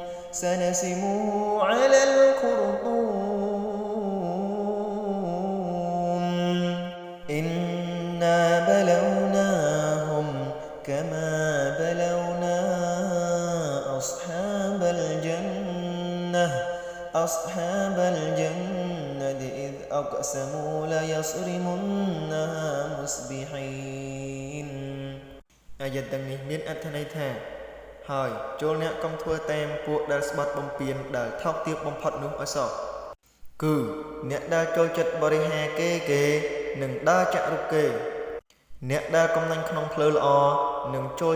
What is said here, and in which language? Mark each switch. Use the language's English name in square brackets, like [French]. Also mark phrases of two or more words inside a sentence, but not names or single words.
[Arabic] إنا بلوناهم كما بلونا أصحاب الجنة إذ أقسموا ليصرمنها مصبحين [Khmer] អាយទាំងនេះមានអត្ថន័យថាហើយ ចូលអ្នកកុំធ្វើតាមពួកដែលស្បត់បំពេញដែលថោកទាបបំផុតនោះឲ្យសោះគឺអ្នកដែលចូលចិត្តបរិហាគេនឹងដើរចាក់រុកគេអ្នកដែលកំណាញ់ក្នុងផ្លូវល្អនឹងចូល